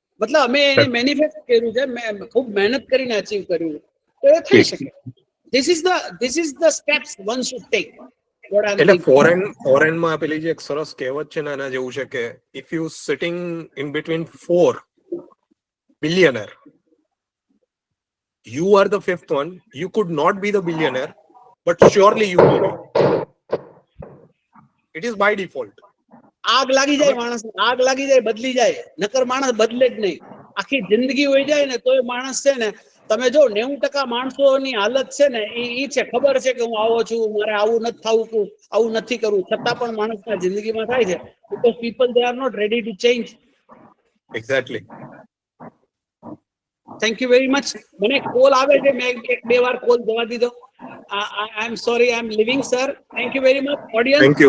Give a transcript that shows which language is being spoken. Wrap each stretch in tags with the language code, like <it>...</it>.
<gu>મતલબ અમે એને મેનિફેસ્ટ કર્યું છે, ખૂબ મહેનત કરીને અચીવ કર્યું છે, તો એ થઈ શકે.</gu> <en>This is the steps one should take.</en> <gu>એટલે ફોરેનમાં પેલી જે એક સરસ કહેવત છે ને એના જેવું છે કે</gu> <en>If you sitting in between 4 billionaire, you are the fifth one. You could not be the billionaire, but surely you will be. It is by default.</en> <gu>આગ લાગી જાય માણસ, આગ લાગી જાય બદલી જાય, નકર માણસ બદલે જ નહીં. આખી જિંદગી હોય જાય ને તોય માણસ છે ને, તમે જો 90% માણસોની હાલત છે ને ઈ છે, ખબર છે કે હું આવો છું, મારે આવું નથી થવું, આવું નથી કરવું, છતાં પણ માણસના જિંદગીમાં થાય છે.</gu> <en>because people they are not ready to change. Exactly. Thank you very much.</en> <gu>મને કોલ આવે છે, મેં એક બે વાર કોલ જવા દીધો.</gu> <en>I am sorry, I am leaving, sir. Thank you very much, audience.</en>